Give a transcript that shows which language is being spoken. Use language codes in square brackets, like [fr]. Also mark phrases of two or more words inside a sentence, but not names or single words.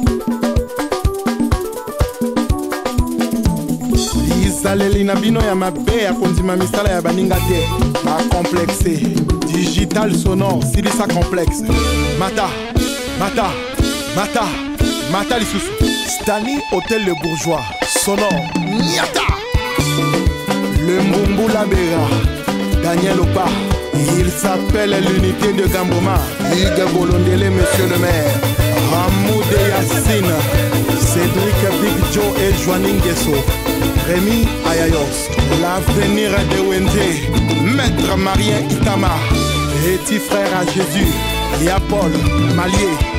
[ln] Isaleli Nabino ya mabe ya kondima misala ya baninga te, ma complexé, [fr] digital sonore, [ln] Silisa complexe, Mata Lisusu, Stani Hôtel Le Bourgeois, sonore, Niata, le Mbumbu Labera, Daniel Opa, [fr] il s'appelle l'unité de Gamboma, Hugues Bolondele, monsieur le maire. Hamoud Yassine, Cédric Big Joe et Joanine Guesso. Rémi Ayayos, l'avenir de Wende, Maître Marien Itama, petit frère à Jésus, Y'a Paul Malier.